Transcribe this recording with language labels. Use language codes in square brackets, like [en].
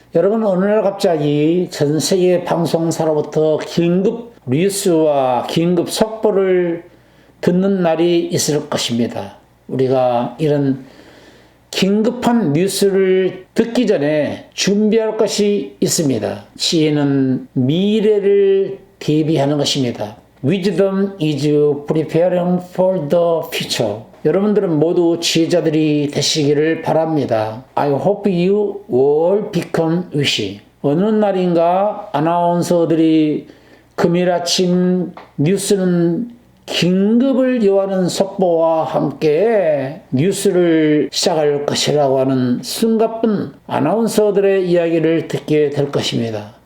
[ko] 여러분, 어느 날 갑자기 전 세계 방송사로부터 긴급 뉴스와 긴급 속보를 듣는 날이 있을 것입니다. 우리가 이런 긴급한 뉴스를 듣기 전에 준비할 것이 있습니다. 지혜는 미래를 대비하는 것입니다. [en] Wisdom is preparing for the future. [ko] 여러분들은 모두 지혜자들이 되시기를 바랍니다. [en] I hope you will become wise. [ko] 어느 날인가 아나운서들이 금요일 아침 뉴스는 긴급을 요하는 속보와 함께 뉴스를 시작할 것이라고 하는 숨가쁜 아나운서들의 이야기를 듣게 될 것입니다.